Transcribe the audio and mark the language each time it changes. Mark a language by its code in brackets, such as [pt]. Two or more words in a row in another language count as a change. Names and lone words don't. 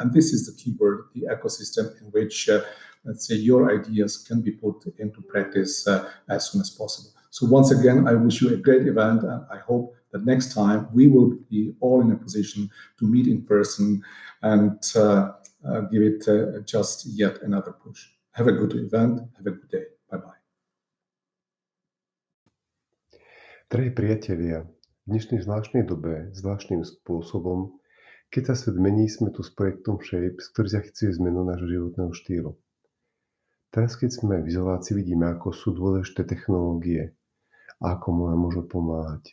[en] And this is the key word, the ecosystem in which, let's say, your ideas can be put into practice as soon as possible. So once again, I wish you a great event. And I hope that next time we will be all in a position to meet in person and give it just yet another push. Have a good event. Have a good day. Bye-bye. [sk] Drahí priatelia, v dnešnej zvláštnej dobe, zvláštnym spôsobom, keď sa svet mení, sme tu s projektom Shapes, ktorý zachycuje zmenu nášho životného štýlu. Teraz, keď sme v izolácii, vidíme, ako sú dôležité technológie a ako nám môžu pomáhať.